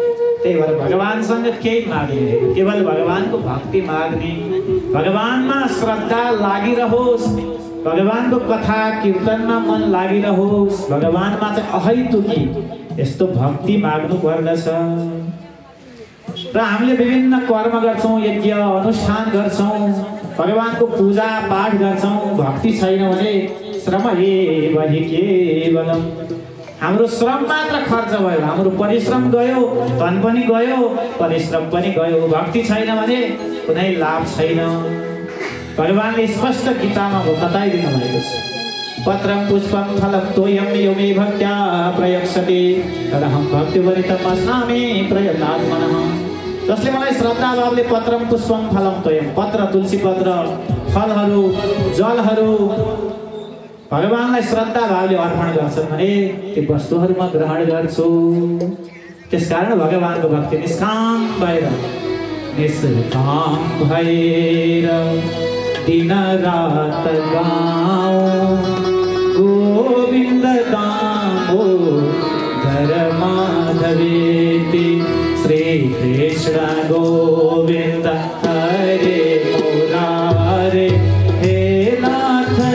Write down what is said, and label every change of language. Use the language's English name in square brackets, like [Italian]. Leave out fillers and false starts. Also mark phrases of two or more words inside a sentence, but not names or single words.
[Nepali] त्यही भएर भगवानसँग केही माग्ने, केवल भगवानको भक्ति माग्ने, भगवानमा श्रद्धा लागिरहोस्, भगवानको कथा कीर्तनमा मन लागिरहोस्, भगवानमा चाहिँ अहैतुकी यस्तो भक्ति माग्नु पर्दछ। र हामीले विभिन्न कर्म गर्छौँ, यज्ञ अनुष्ठान गर्छौँ, भगवानको पूजा पाठ गर्छौँ, भक्ति छैन भने [Sanskrit] श्रम एव हि केवलम्। [Nepali] हाम्रो श्रम मात्र खर्च भयो, हाम्रो परिश्रम गयो, धन पनि गयो, परिश्रम पनि गयो। भक्ति छैन भने कुनै लाभ छैन। भगवानले स्पष्ट गीतामा बताइदिनु भएको छ, [Sanskrit] पत्रम पुष्पम फलम तोयम यो मे भक्त्या प्रयक्षते तदहं भक्तिवरितम् अस्मि प्रयत्नात्मनः। [Nepali] जसले मलाई श्रद्धा भावले [Sanskrit] पत्रम पुष्पम फलम तोयम, [Nepali] पत्र तुलसी पत्र, फलहरू, जलहरू भगवानलाई श्रद्धा भावले अर्पण गर्छन् भने ती वस्तुहरू म ग्रहण गर्छु। त्यसकारण भगवानको भक्ति निष्काम भएर दिन रात गाऊं [Sanskrit] गोविंद दामोदर माधवेति। श्री कृष्ण गोविंद हरे मुरारे, हे नाथ